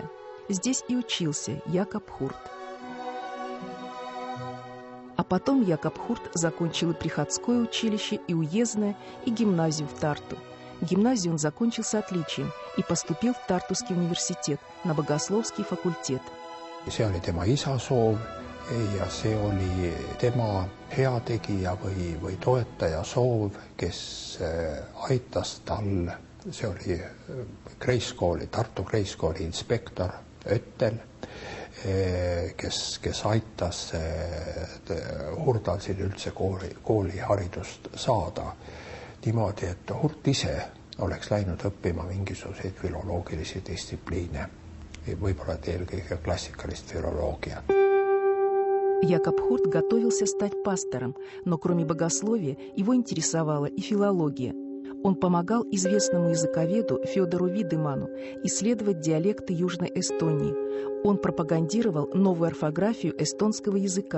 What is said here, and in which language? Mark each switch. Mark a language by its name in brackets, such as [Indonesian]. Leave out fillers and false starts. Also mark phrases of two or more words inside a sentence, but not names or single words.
[Russian] Здесь и учился Якоб Хурт. А потом Якоб Хурт закончил и приходское училище, и уездное, и гимназию в Тарту. Гимназию он закончил с отличием и поступил в Тартуский университет на богословский факультет. [Estonian] See oli tema isa soov ja see oli tema heategija või toetaja soov, kes aitas tal, see oli Kreiskooli, Tartu Kreiskooli inspektor Öttel, kes aitas Hurdal siin üldse kooliharidust saada niimoodi, et Hurt ise oleks läinud õppima mingisuguseid filoloogilisi distsipliine, võib-olla eelkõige klassikalist филология. [Russian] Якоб Хурт готовился стать пастором, но кроме богословия его интересовала и филология. Он помогал известному языковеду Федору Видеману исследовать диалекты Южной Эстонии. Он пропагандировал новую орфографию эстонского языка.